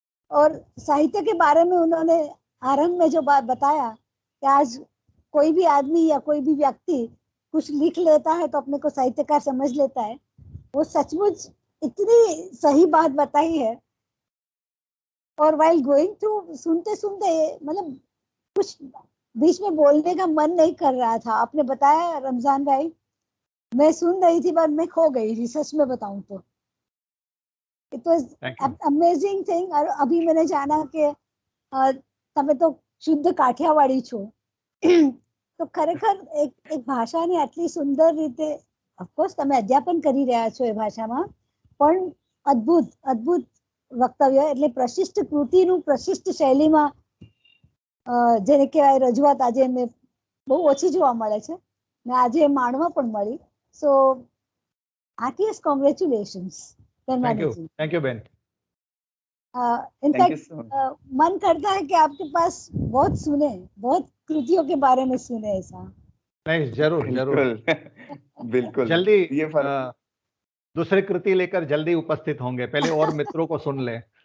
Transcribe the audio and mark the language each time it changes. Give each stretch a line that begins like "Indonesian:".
Hindi: और साहित्य के बारे में उन्होंने आरंभ में जो बात बताया कि आज कोई भी आदमी या कोई भी व्यक्ति कुछ लिख लेता है तो अपने को साहित्यकार समझ लेता है, वो सचमुच इतनी सही बात बताई है। और
English: while going through
Hindi: सुनते सुनते मतलब कुछ बीच में बोलने का मन नहीं कर रहा था। आपने बताया रमजान भाई, मैं सुन रही थी पर मैं खो गई थी, सच में बताऊं तो।
English: It was amazing thing.
Hindi: और अभी मैंने जाना कि
Gujarati: તમે તો શુદ્ધ કાઠિયાવાડી છો, તો ખરેખર એક ભાષાને આટલી સુંદર રીતે ઓફકોર્સ તમે અધ્યાપન કરી રહ્યા છો એ ભાષામાં, પણ અદ્ભુત અદ્ભુત વક્તવ્ય, એટલે પ્રશિષ્ટ કૃતિનું પ્રશિષ્ટ શૈલીમાં જેને કહેવાય રજૂઆત આજે મેં બહુ ઓછી જોવા મળે છે ને આજે માણવા પણ મળી.
English: So heartiest congratulations Dharmaniji. Thank you बेन.
Hindi: In fact मन करता है कि आपके पास बहुत सुने, बहुत कृतियों के बारे में सुने ऐसा. नहीं, जरूर जरूर बिल्कुल जल्दी ये दूसरी कृति लेकर जल्दी उपस्थित होंगे, पहले और मित्रों को सुन ले.